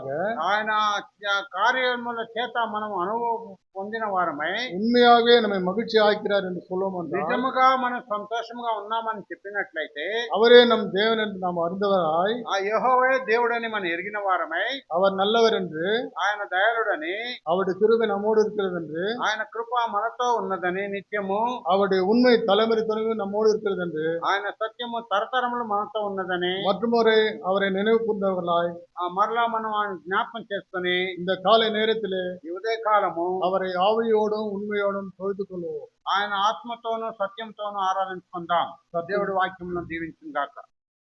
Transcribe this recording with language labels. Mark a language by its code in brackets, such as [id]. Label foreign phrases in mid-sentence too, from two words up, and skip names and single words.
[te] ఆయన కార్యముల చేత మనం అనుభవం పొందిన వారమై [ta] உண்மையாகவே நம்மை மகிழ்ச்சி ஆக்கிறார் என்று சொல்லுவோம். [te] నిజముగా మనం సంతోషంగా ఉన్నామని చెప్పినట్లయితే, [ta] அவரே நம் தேவன் என்று நாம் அறிந்தவராய், [te] ఆ యెహోవా దేవుడని మనం ఎరిగిన వారమై, [ta] அவர் நல்லவர் என்று, [te] ఆయన దయాళుడని, [ta] அவருடைய கிருபை நம்மோடு இருக்கிறது என்று, [te] ఆయన కృప మనతో ఉన్నదని నిత్యము, [ta] அவருடைய உண்மை தலைமுறை நம்மோடு இருக்கிறது என்று, [te] ఆయన సత్యము తరతరములు మనతో ఉన్నదని [ta] மற்றொரு அவரை நினைவு கூர்ந்தவர்களாய் [te] మరలా మనం ఆయన జ్ఞాపకం చేసుకుని [ta] இந்த காலை நேரத்திலே [te] ఈ ఉదయకాలము [ta] அவரை ஆவியோடும் உண்மையோடும் தொழுது கொள்வோம். [te] ఆయన ఆత్మతోనూ సత్యంతోనూ ఆరాధించుకుందాం. దేవుడి వాక్యములను దీవించును గాక.